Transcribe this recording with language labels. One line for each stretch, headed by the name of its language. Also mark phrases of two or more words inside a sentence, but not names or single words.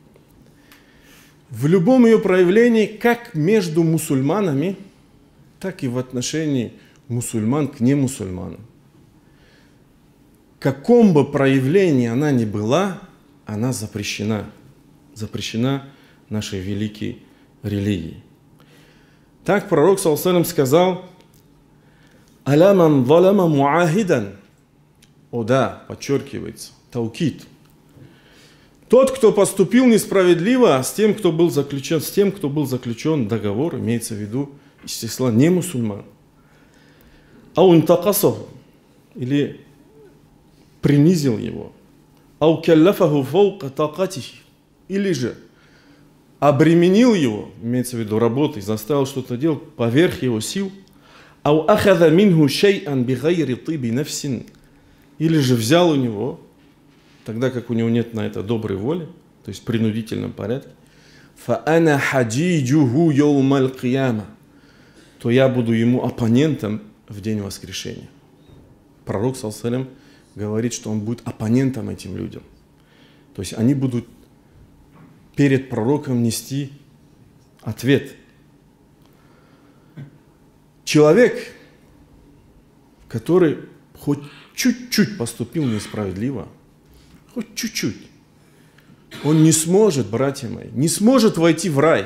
Russian: В любом ее проявлении, как между мусульманами, так и в отношении мусульман к немусульманам. В каком бы проявлении она ни была, она запрещена. Запрещена нашей великой религией. Так пророк,
Arabic: صلى الله عليه وسلم, сказал: «ألا من ظلم معاهدا».
Russian: О да, подчеркивается, таукид. Тот, кто поступил несправедливо с тем, кто был заключен договор, имеется в виду из числа не мусульман.
Arabic: أو انتقصه,
Russian: или принизил его.
Arabic: أو كلفه فوق طاقته,
Russian: или же обременил его, имеется в виду работой, заставил что-то делать поверх его сил.
Arabic: أو أخذ منه شيئا بغير طيب نفس,
Russian: или же взял у него, тогда как у него нет на это доброй воли, то есть в принудительном порядке,
Arabic: فأنا حجيجه يوم القيامة,
Russian: то я буду ему оппонентом в день воскрешения. Пророк,
Arabic: صلى الله عليه وسلم,
Russian: говорит, что он будет оппонентом этим людям. То есть они будут перед пророком нести ответ. Человек, который хоть чуть-чуть поступил несправедливо, хоть чуть-чуть, он не сможет, братья мои, не сможет войти в рай.